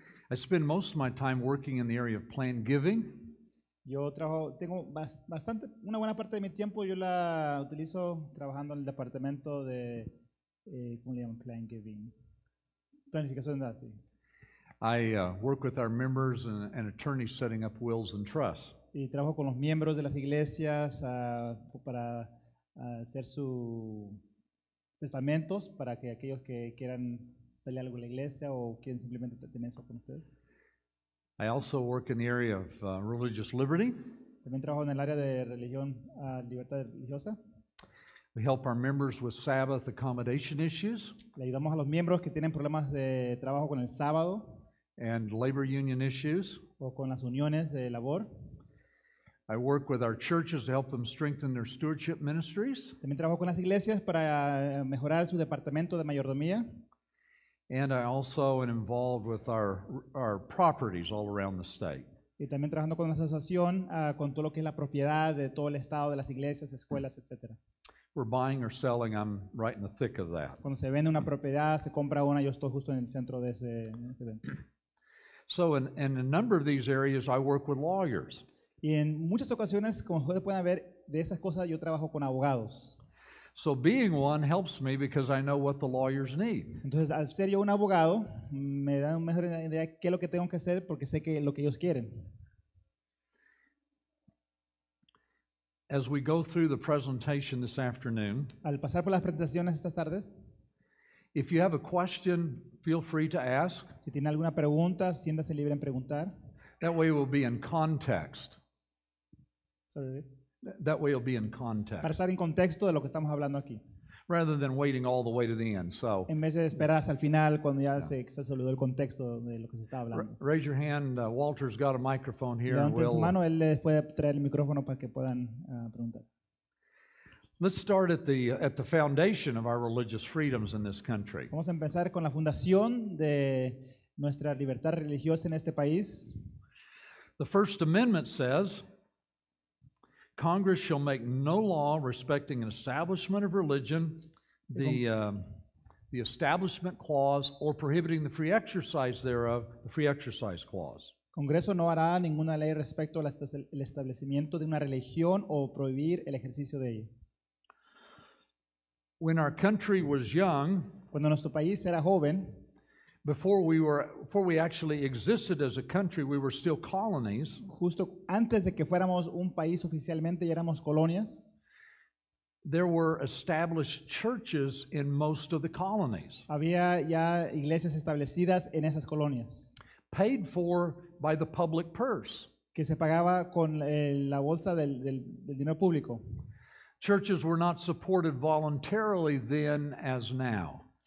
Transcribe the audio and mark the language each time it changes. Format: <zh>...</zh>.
<en>I spend most of my time working in the area of planned giving.</en> <es>Yo tengo una buena parte de mi tiempo yo la utilizo trabajando en el departamento de, ¿cómo le llaman? Plan Giving. Planificación de sí.</es> <en>I work with our members and attorneys setting up wills and trusts.</en> <es>Y trabajo con los miembros de las iglesias para hacer sus testamentos para que aquellos que quieran darle algo a la iglesia o quieren simplemente tener eso con ustedes.</es> <en>I also work in the area of religious liberty.</en> <es>También trabajo en el área de libertad religiosa.</es> <en>We help our members with Sabbath accommodation issues</en> <es>Le ayudamos a los miembros que tienen problemas de trabajo con el sábado</es> <en>and labor union issues.</en> <es>o con las uniones de labor.</es> <en>I work with our churches to help them strengthen their stewardship ministries.</en> <es>También trabajo con las iglesias para mejorar su departamento de mayordomía.</es> <en>And I also am involved with our properties all around the state.</en> <es>Y también trabajando con la asociación con todo lo que es la propiedad de todo el estado, de las iglesias, escuelas, etc.</es> <en>We're buying or selling, I'm right in the thick of that.</en> <es>Cuando se vende una propiedad, se compra una, yo estoy justo en el centro de ese evento.</es> <en>So in a number of these areas, I work with lawyers.</en> <es>Y en muchas ocasiones, como ustedes pueden ver, de estas cosas yo trabajo con abogados.</es> <en>So being one helps me because I know what the lawyers need.</en> <es>Entonces, al ser yo un abogado, me da una mejor idea de qué es lo que tengo que hacer porque sé que lo que ellos quieren.</es> <en>As we go through the presentation this afternoon,</en> <es>Al pasar por las presentaciones estas tardes,</es> <en>if you have a question, feel free to ask.</en> <es>si tienen alguna pregunta, siéntase libre en preguntar.</es> <en>That way we'll be in context. Sorry. That way it'll be in</en> <es>Para</es> <en>context,</en> <es>estar en contexto de lo que estamos hablando aquí.</es> <en>rather than waiting all the way to the end. So</en> <es>En vez de esperar hasta el final cuando ya se olvidó el contexto de lo que se está hablando.</es> <en>raise your hand. Walter's got a microphone here. And</en> <es>Levanten su mano, él les puede traer el micrófono para que puedan preguntar.</es> <en>let's start at the foundation of our religious freedoms in this country.</en> <es>Vamos a empezar con la fundación de nuestra libertad religiosa en este país.</es> <en>The First Amendment says, Congress shall make no law respecting an establishment of religion, the Establishment Clause, or prohibiting the free exercise thereof, the Free Exercise Clause.</en> <es>Congreso no hará ninguna ley respecto al establecimiento de una religión o prohibir el ejercicio de ella.</es> <en>When our country was young,</en> <es>Cuando nuestro país era joven,</es> <en>before we actually existed as a country, we were still colonies.</en> <es>justo antes de que fuéramos un país oficialmente y éramos colonias,</es> <en>There were established churches in most of the colonies,</en> <es>había ya iglesias establecidas en esas colonias,</es> <en>paid for by the public purse.</en> <es>que se pagaba con la bolsa del dinero público.</es> <en>Churches were not supported voluntarily then as now.</en>